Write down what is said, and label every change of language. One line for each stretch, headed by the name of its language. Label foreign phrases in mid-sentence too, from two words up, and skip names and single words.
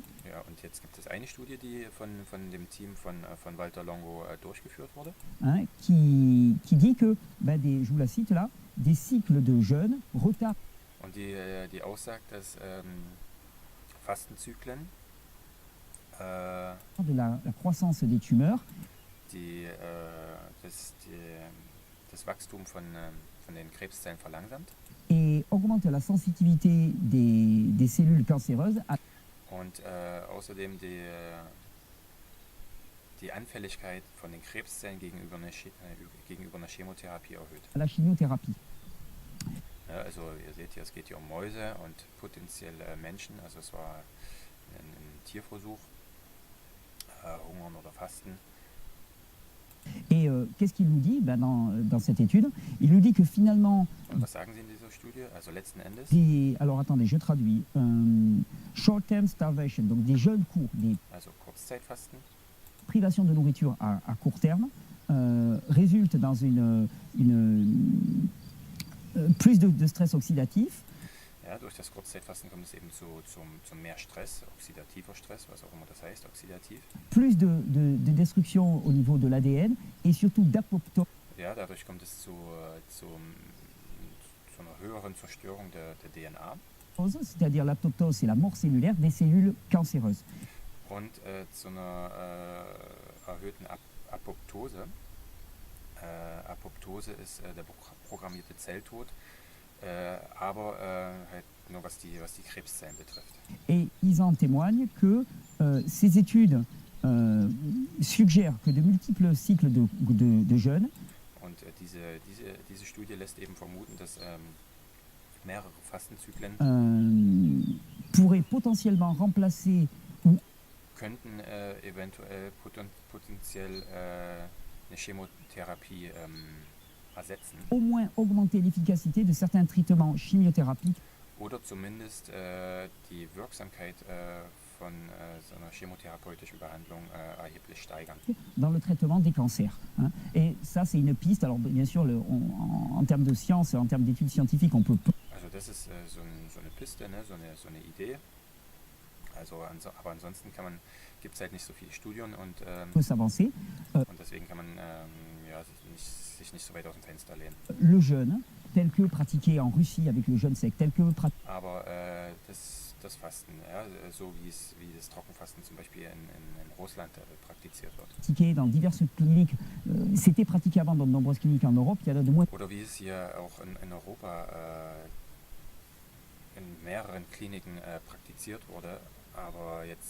German: Ja, und jetzt gibt es eine Studie, die von dem Team von Walter Longo durchgeführt wurde.
French: Hein, qui dit que, je vous la cite là, des cycles de jeûne retardent
German: Und die aussagt, dass Fastenzyklen
French: de la croissance des tumeurs
German: das Wachstum von den Krebszellen verlangsamt
French: et augmentent la sensibilité des cellules cancéreuses
German: und außerdem die Anfälligkeit von den Krebszellen gegenüber einer Chemotherapie erhöht.
French: à la chimiothérapie.
German: Ja, also ihr seht hier, es geht hier um Mäuse und potenziell Menschen, also es war ein Tierversuch, Hungern oder Fasten.
French: Et qu'est-ce qu'il nous dit dans cette étude? Il nous dit que finalement,
German: Und was sagen Sie in dieser Studie? Also letzten Endes,
French: alors attendez, je traduis,
English: short-term starvation,
French: donc des jeûnes courts, des
German: also Kurzzeitfasten,
French: privations de nourriture à court terme, résultent dans plus de stress oxydatif.
German: ja, durch das Kurzzeitfasten kommt es eben zu mehr Stress, oxidativer Stress, was auch immer das heißt, oxidativ.
French: Plus de destruction au niveau de l'ADN et surtout d'apoptose,
German: Ja, dadurch kommt es zu einer höheren Zerstörung der DNA
French: c'est-à-dire l'apoptose, c'est la mort cellulaire des cellules cancéreuses.
German: und zu einer erhöhten Apoptose. Apoptose ist der programmierte Zelltod, aber halt nur was die Krebszellen betrifft.
French: Et ils en témoignent que ces études suggèrent que de multiples cycles de jeûne
German: Und diese Studie lässt eben vermuten, dass mehrere Fastenzyklen
French: pourraient potentiellement remplacer
German: könnten eventuell potenziell eine Chemotherapie ersetzen
French: au moins augmenter l'efficacité de certains traitements chimiothérapiques
German: oder zumindest die Wirksamkeit von so einer chemotherapeutischen Behandlung erheblich steigern.
French: dans le traitement des cancers. Hein. Et ça, c'est une piste. Alors, bien sûr, en termes de science, en termes d'études scientifiques, on peut
German: Also das ist so eine Piste, ne? so eine Idee. Also, aber ansonsten gibt es halt nicht so viele Studien und
French: s'avancer.
German: deswegen kann man sich nicht so weit aus dem Fenster lehnen.
French: Le jeûne, tel que pratiqué en Russie avec le jeûne sec, tel que
German: Aber das Fasten, ja, so wie das Trockenfasten zum Beispiel in Russland praktiziert wird.
French: pratiqué dans diverses cliniques, c'était pratiqué avant dans de nombreuses cliniques en Europe, il y en a de moins
German: Oder wie es hier auch in Europa in mehreren Kliniken praktiziert wurde, aber jetzt